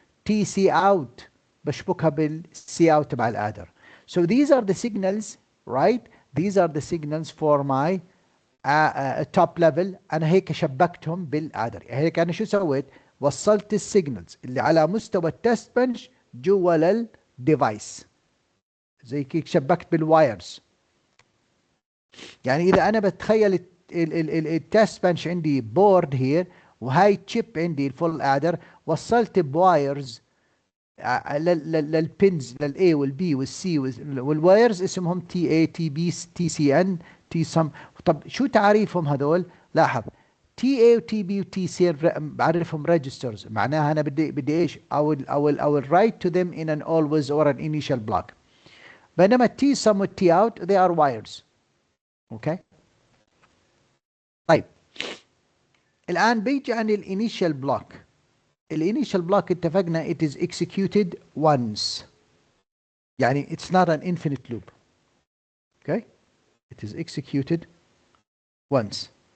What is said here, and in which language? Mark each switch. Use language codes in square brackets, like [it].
[ar] تي سي اوت بشبكها بالسي اوت تبع الادر. [en] So these are the signals, right? These are the signals for my top level. [ar] أنا هيك شبكتهم بالادر. هيك أنا شو سويت؟ وصلت السيجنالز اللي على مستوى التست بنش جوا للديفايس. زي كيك شبكت بالوايرز. يعني إذا أنا بتخيل التست بنش عندي بورد هير وهاي تشيب عندي الفول ادر وصلت بوايرز للبنز للاي والبي والسي والوايرز اسمهم تي اي تي بي تي سي ان تي سم. طب شو تعريفهم هذول؟ لاحظ تي اي وتي بي وتي سي بعرفهم ريجسترز. معناها انا بدي ايش؟ [en] I will write to them in an always or an initial block. [ar] بينما [en] T sum و T out they are wires. okay. [ar] طيب الآن بيجي عن الانيشال بلوك. الانيشال بلوك اتفقنا [en] it is executed once. يعني it's not an infinite loop. okay. It is executed once.